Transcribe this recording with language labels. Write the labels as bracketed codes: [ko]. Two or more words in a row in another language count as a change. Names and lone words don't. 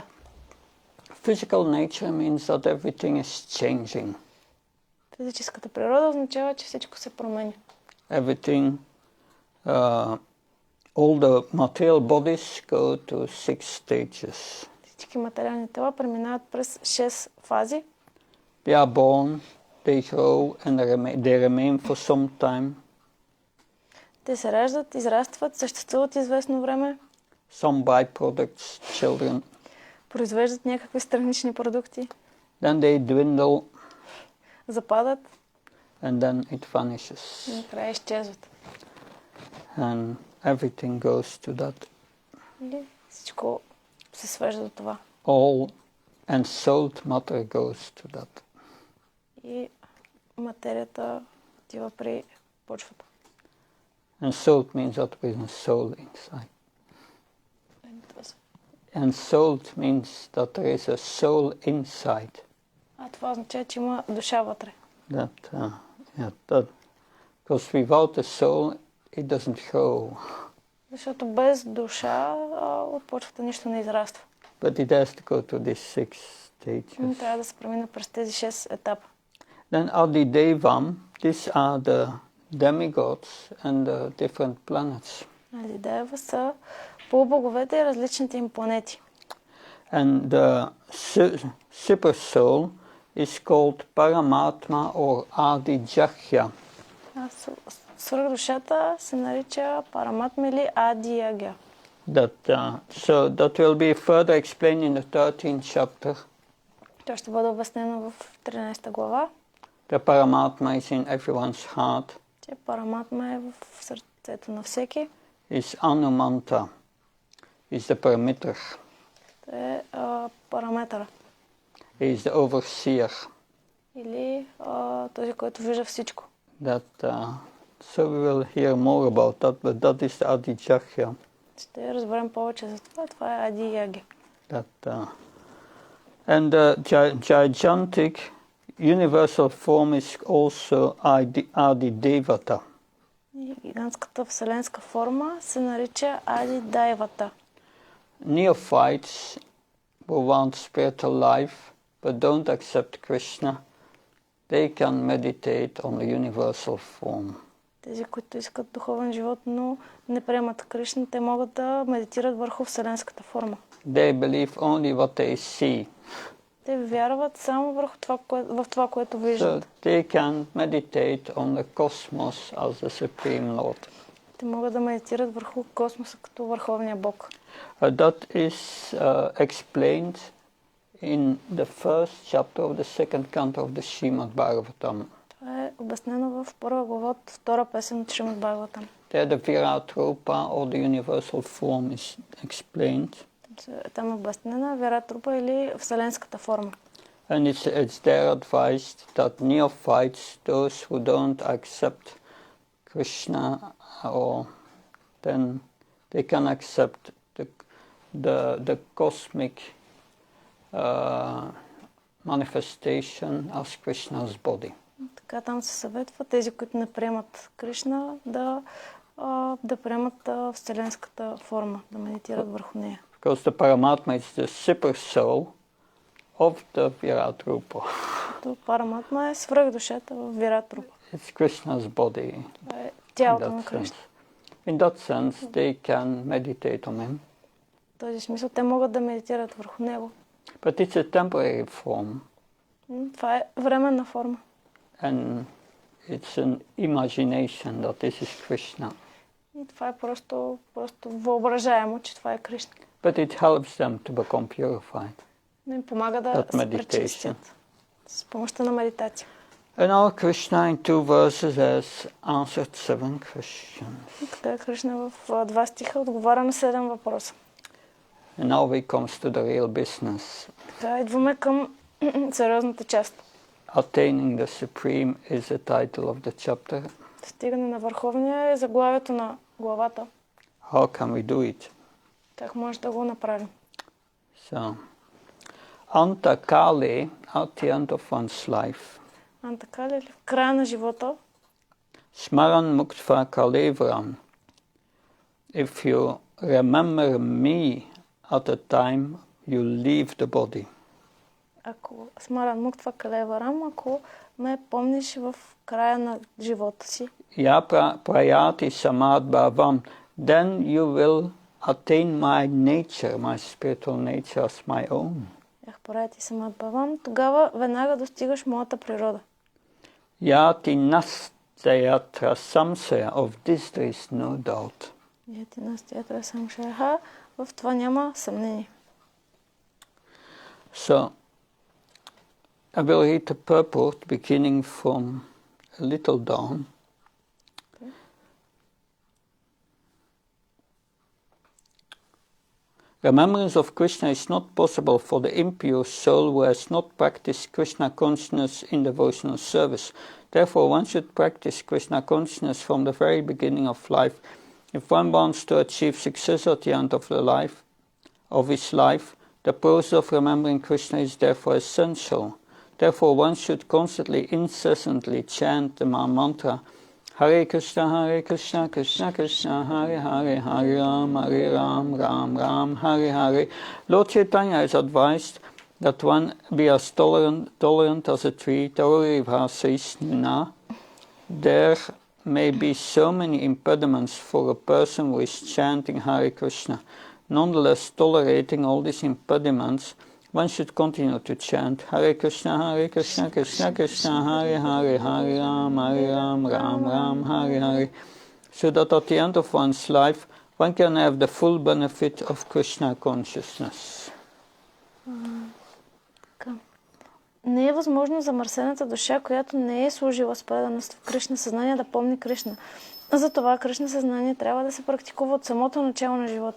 [en] Physical nature means that everything is changing. [bg] Физическата природа означава, че всичко се променя. [en] Everything, all the material bodies go to 6 stages. [bg] Всички материални тела преминават през 6 фази. [en] They are born, they grow, and they remain for some time. [bg] Те се раждат, израстват, съществуват известно време. [en] Some byproducts, children. [bg] Произвеждат някакви странични продукти. [en] Then they dwindle. [bg] Западат. [en] And then it vanishes. [bg] И накрая изчезват. [en] And everything goes to that. [bg] И всичко се свежда до това. [en] All ensouled matter goes to that. [bg] И материята отива при почвата. [en] Ensouled means that there is a soul inside. Ensouled means that there is a soul inside. [bg] А това означава, че има душа вътре. [en] Because without a soul, it doesn't grow. [bg] Защото без душа от почвата нищо не израства. [en] But it has to go to these 6 stages. [bg] Трябва да се премина през тези 6 етапа. [en] Then Adidevam, these are the demigods and the different planets. [bg] Адидева са полубоговете и различните им планети. [en] And the super soul is called Paramatma or Adi-Jahya. [bg] Свръхдушата се нарича Параматма или Ади-Ягя. [en] So that will be further explained in the 13th chapter. [bg] Това ще бъде обяснено в 13 глава. [en] The Paramatma is in everyone's heart. [bg] Че Параматма е в сърцето на всеки. [en] Is Anumanta, is the parameter. [bg] Това е параметъра. [en] He is the overseer. [bg] Или този, който вижда всичко. [en] So we will hear more about that, but that is the Adi-Jahya. [bg] Ще разберем повече за това. Това е Ади-Яги. [en] And the gigantic universal form is also Adi-Devata. [bg] Гигантската вселенска форма се нарича Ади-Дайвата. [en] Neophytes who want spiritual life but don't accept Krishna, they can meditate on the universal form. [bg] Тези, които искат духовен живот, но не приемат Кришна, те могат да медитират върху вселенската форма. [en] They believe only what they see. [bg] Те вярват само върху това, което виждат. [en] So they can meditate on the cosmos as the Supreme Lord. [bg] Те могат да медитират върху космоса като Върховния Бог. [en] That is explained in the first chapter of the second canto of the Srimad Bhagavatam. [bg] Това е обяснено в първа глава от втора песен от Шримад Бхагаватам. [en] There the Virat Rupa or the universal form is explained. [bg] Там е обяснена Вират Рупа или вселенската форма. [en] And it's there advised that neophytes, those who don't accept Krishna, or then they can accept the cosmic manifestation as Krishna's body. [bg] Така там се съветва тези, които не приемат Кришна, да приемат вселенската форма, да медитират върху нея. [en] Because the Paramatma is the super soul of the Virat Rupa. [bg] Параматма е свръхдушата в Вират Рупа. [en] It's Krishna's body. [bg] Е тялото на Кришна. [en] In that sense, they can meditate on him. [bg] В този смисъл те могат да медитират върху него. [en] But it's a temporary form. [bg] Това е временна форма. [en] And it's an imagination that this is Krishna. [bg] И това е просто въображаемо, че това е Кришна. [en] But it helps them to become purified. [bg] Но им помага да се пречистят с помощта на медитация. [en] And our Krishna in 2 verses has answered 7 questions. [bg] Така Кришна в 2 стиха отговаря на 7 въпроса. [en] And now we comes to the real business. [bg] Така идваме към сериозната част. [en] Attaining the Supreme is the title of the chapter. [bg] Стигане на върховния е заглавието на главата. [en] How can we do it? [bg] Как може да го направим? [en] So, Antakale, at the end of one's life. [bg] Антакали, в края на живота, [sa] स्मरन् मुक्त्वा कलेवरम्. [en] If you remember me at the time you leave the body. [sa] ако स्मरन् मुक्त्वा कलेवरम्, [bg] ако ме помниш в края на живота си, [sa] यः प्रयाति समद् भावम्, [en] then you will attain my nature, my spiritual nature as my own. [sa] प्रयाति समद् भावम्, [bg] тогава веднага достигаш моята природа. [sa] याति नास्त्यत्र संशय, [en] of this there is no doubt. [sa] याति नास्त्यत्र संशयः, [bg] в това няма съмнение. [en] So, I will read the purport beginning from a little down. Remembrance of Krishna is not possible for the impure soul who has not practiced Krishna consciousness in devotional service. Therefore, one should practice Krishna consciousness from the very beginning of life. If one wants to achieve success at the end of his life, the process of remembering Krishna is therefore essential. Therefore, one should constantly, incessantly chant the mantra Hare Krishna, Krishna Krishna, Hare Hare, Hare Ram, Ram Ram, Hare Hare. Lord Chaitanya has advised that one be as tolerant as a tree. There may be so many impediments for a person who is chanting Hare Krishna. Nonetheless, tolerating all these impediments, one should continue to chant Hare Krishna, Krishna Krishna, Hare Hare, Hare Ram, Ram Ram, Hare Hare, so that at the end of one's life, one can have the full benefit of Krishna consciousness. [bg] Не е възможно за мърсената душа, която не е служила с преданост в Кришна съзнание, да помни Кришна. Затова Кришна съзнание трябва да се практикува от самото начало на живота.